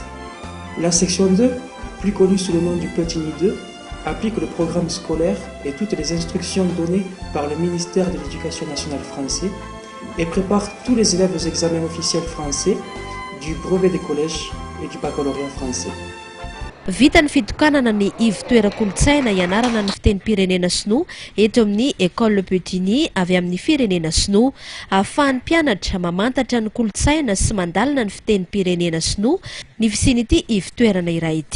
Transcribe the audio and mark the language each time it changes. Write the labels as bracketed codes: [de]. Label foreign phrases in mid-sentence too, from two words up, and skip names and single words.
[fr] La section 2, plus connue sous le nom du Petit-Nid 2, applique le programme scolaire et toutes les instructions données par le ministère de l'Éducation nationale français et prépare tous les élèves aux examens officiels français, du brevet des collèges et du baccalauréat français. [mg] Vita ny fitokanana ny ivy-toeran-kolontsaina ianarana ny fiteny-pirenena sinoa eto amin'ny École Petit-Nid avy amin'ny firenena sinoa, ahafahan'ny mpianatra mamantatra ny kolontsaina sy mandalina ny fiteny-pirenena sinoa ny fisian'ity ivy-toerana iray ity.